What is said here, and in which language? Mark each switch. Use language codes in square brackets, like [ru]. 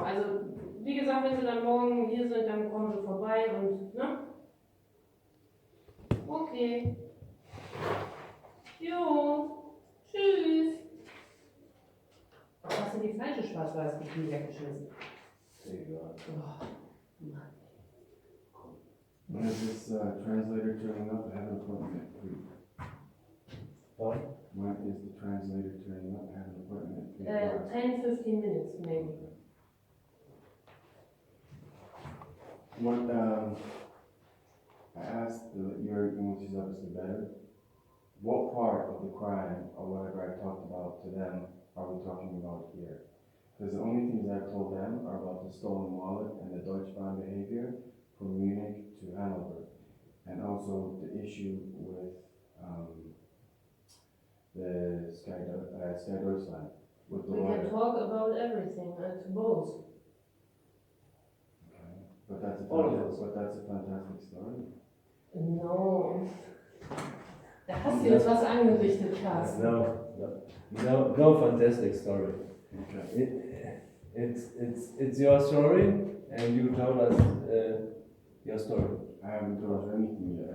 [de] Also, wie gesagt, wenn Sie dann morgen hier sind, dann kommen Sie vorbei und, ne? Okay. Jo. Tschüss. Hast du die falsche Schwarz-Weiß-Kopie weggeschmissen? Egal. Oh, Mann. [en] When is this translator turning up? I have an appointment at 3. What? When is the translator turning up? I have an appointment at 3 o'clock. 10-15 minutes, maybe. What, I asked your English is obviously better. What part of the crime or whatever I talked about to them are we talking about here? Because the only things I've told them are about the stolen wallet and the Deutschbahn behavior from Munich to Hanover, and also the issue with the Sky Deutschland with the We water. can talk about everything, to both. Okay. But that's a fantastic story. No. [de] Da hast du jetzt was angerichtet, Carsten. [en] No fantastic story. Okay. It's your story, and you told us your story. I haven't told you anything yet.